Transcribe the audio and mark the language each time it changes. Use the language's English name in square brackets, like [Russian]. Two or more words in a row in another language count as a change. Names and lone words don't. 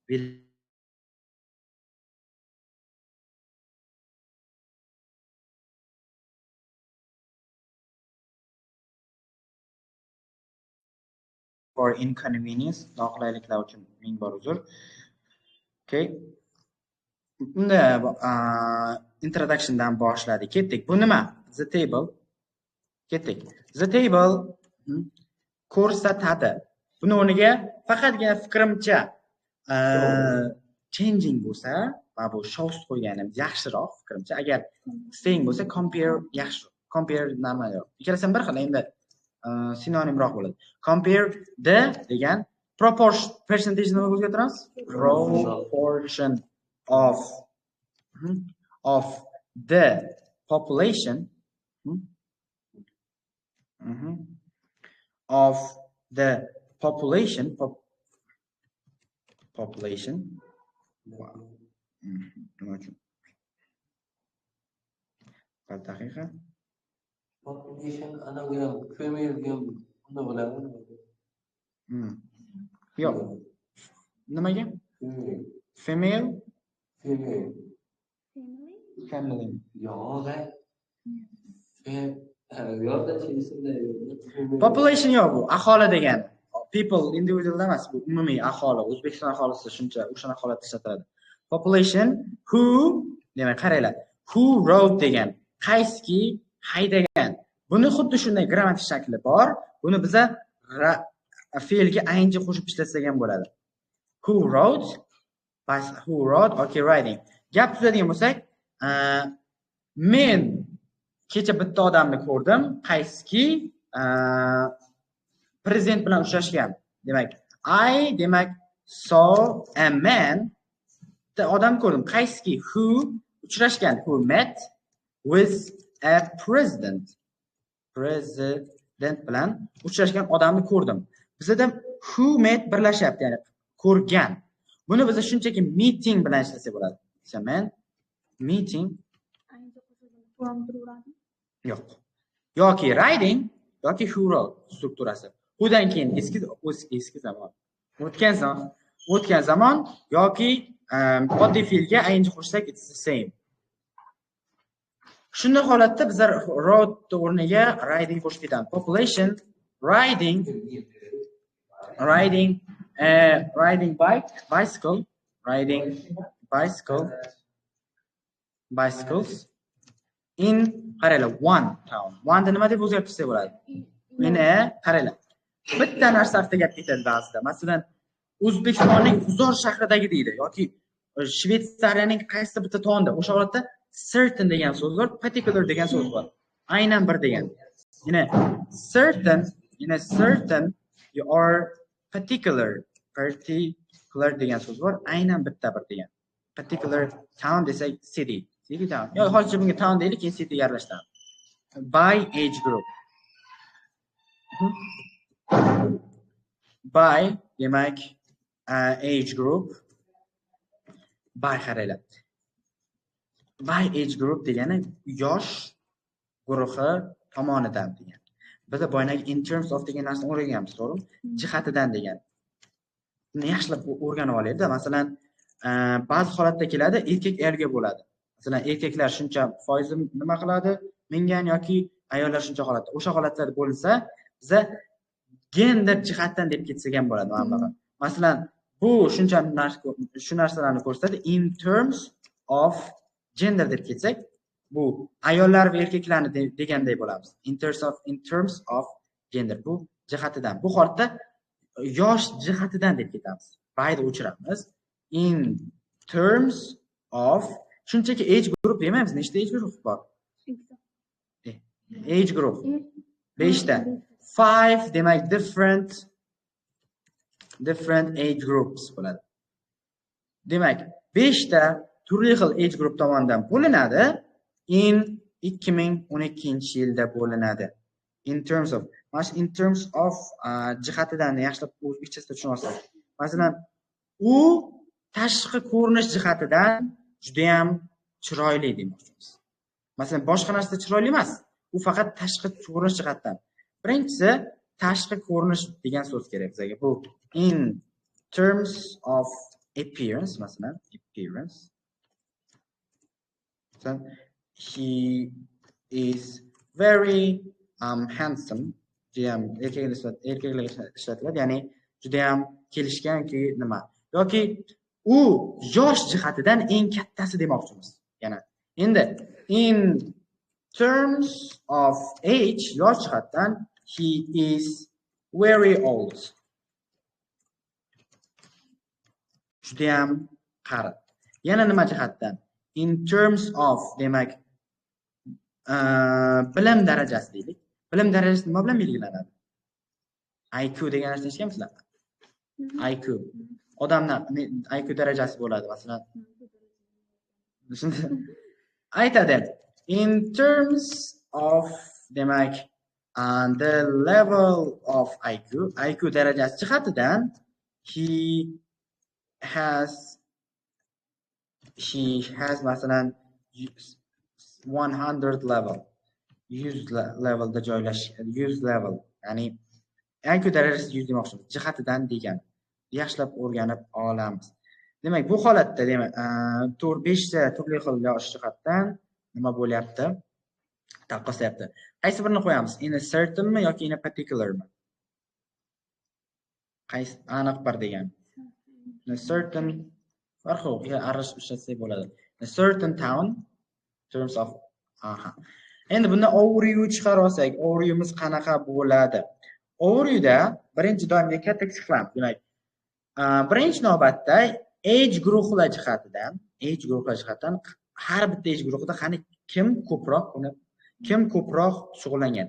[English] For inconvenience, [Uzbek] noqulayliklar uchun ming bor uzr. Okay. Unda introductiondan boshladik. Ketdik. Bu nima? [English] The table. Ketdik. The table ko'rsatadi. [Uzbek] Buni o'rniga faqatgina fikrimcha changing bo'lsa, va bu shows qo'yganim yaxshiroq fikrimcha. Agar staying bo'lsa compare yaxshi. Compare normalroq. Ikkalasi ham bir xil, endi sinonimroq bo'ladi. [English] Compare the [Uzbek] degan [English] proportion percentage [Uzbek] nima o'zgartiramiz? [English] Proportion of the population of the population daqiqa. Population anagram female [Uzbek] ham unda bo'ladimi? Yo'q. Nimaga? [English] Female. Family. [Uzbek] Yo'q. Population yo'q bu, aholi degani. [English] People individual [Uzbek] emas, bu umumiy aholi. O'zbekiston aholisi shuncha o'shana holatda ishlatiladi. [English] Population who, [Uzbek] demak qaranglar. [English] Who rode [Uzbek] degan, qaysiki haydagan. Buni xuddi shunday grammatik shakli bor. Buni biza fe'lga ing qo'shib ishlatsak ham bo'ladi. [English] Who rode? Okay, riding. [Uzbek] Gap tuzadigan bo'lsak, men kecha bitta odamni ko'rdim, qaysiki prezident bilan uchrashgan. [English] Demak, demak saw a man, [Uzbek] odam ko'rdim, qaysiki who uchrashgan, [English] who met with a president [Uzbek] bilan uchrashgan odamni ko'rdim. Bizda [English] who met [Uzbek] birlashyapti, ya'ni ko'rgan. Buni biz shunchaki meeting bilan ishlasak bo'ladi. [English] Man meeting yo'q. [Uzbek] Yoki riding yoki [English] who rode [Uzbek] strukturasi. Who'dan keyin eski zamon. O'tgan zamon yoki oddiy fe'lga ing qo'shsak [English] it's the same. [Uzbek] Shunday holatda bizlar road o'rniga riding qo'shib ketamiz. [English] Population riding bicycles in qaranglar one town. [Uzbek] One nima deb o'zgartirsak bo'ladi? Meni qaranglar. Bitta narsa haqida gap ketadi ba'zida. Masalan, O'zbekistonning G'uzor shahridagi deydi yoki Shveysariyaning qaysi bitta to'nda. O'sha holatda certain degan so'z bor, particular degan so'z bor. Aynan bir degan. [English] certain you are particular [Uzbek] degan so'z bor, aynan bitta bir degan. [English] Particular town desak city town. [Uzbek] Yo, hozircha bunga town deylik, keyin city ga aralashtiramiz. [English] By age group. By demak age group. [Uzbek] By qaranglar. [English] By age group [Uzbek] degani yosh guruhi tomonidan degan. Biz boyagi [English] in terms of [Uzbek] degan narsani o'rganganmiz, to'g'rimi? Jihatidan degan. Buni yaxshilab o'rganib olaylik-da. Masalan, ba'zi holatda keladi, erkak erga bo'ladi. Masalan, erkaklar shuncha foiz nima qiladi? Mingan yoki ayollar shuncha holatda. O'sha holatlarda bo'lsa, biza gender jihatdan deb ketsak ham bo'ladi, mana. Masalan, bu shuncha shu narsalarni ko'rsatadi. [English] In terms of gender [Uzbek] deb ketsak, bu ayollar va erkaklarni deganday bo'lamiz. [English] In terms of gender, [Uzbek] bu jihatidan. Bu holatda yosh jihatidan deb ketamiz. By'da o'chiramiz. [English] In terms of [Uzbek] shunchaki [English] age group [Uzbek] demaymiz. Nechta [English] age group [Uzbek] bor? [English] Age group [Uzbek] 5 ta. [English] 5 demak different age groups bo'ladi. [Uzbek] Demak, 5 ta turli xil [English] age group [Uzbek] tomonidan bo'linadi. In 2012-yilda bo'linadi. [English] In terms of [Uzbek] jihatidan yaxshilab o'zbekchasida tushuna olsangiz. Masalan, u tashqi ko'rinish jihatidan juda ham chiroyli demoqchimiz. Masalan, boshqa narsa chiroyli emas. U faqat tashqi ko'rinish jihatdan. Birinchisi tashqi ko'rinish degan so'z kerak bizga. [English] Bu in terms of appearance, masalan, appearance. He is very handsome. [Uzbek] Erkaklar ishlatiladi, ya'ni juda ham kelishganki nima. Yoki u yosh jihatidan eng kattasi demoqchimiz. [English] Yana endi in terms of age, [Uzbek] yosh jihatdan [English] he is very old. [Uzbek] Juda ham qari. Yana nima jihatdan? In terms of demak bilim darajasi deylik. Bilim darajasi nima bilan belgilanadi? IQ degan narsani eshitganmisizlar? IQ. Odamlar IQ darajasi bo'ladi, masalan. Aytadi. [English] In terms of demak the level of [Uzbek] IQ darajasi jihatidan [English] he has masalan 100 level. [Uzbek] 100 levelda joylashgan. 100 level. Ya'ni IQ darajasi 100 demoqchimiz. Jihatidan degan. Yaxshilab o'rganib olamiz. Demak, bu holatda demak 5 ta turli xil yosh jihatdan nima bo'lyapti? Taqqoslayapti. Qaysi birini qo'yamiz? [English] In a certain [Uzbek] mi yoki [English] in a particular mi? [Uzbek] Qaysi aniq bir degan. [English] In a certain farqi yo'q. [Uzbek] Arash ishlatsak bo'ladi. [English] In a certain town in terms of [Uzbek] Endi bunda overview chiqarib olsak, overviewimiz qanaqa bo'ladi? Overviewda birinchi doimga katta kichik qilamiz. Demak, birinchi navbatda age guruhlar jihatidan har bitta age guruhida qani kim ko'proq shug'ullangan.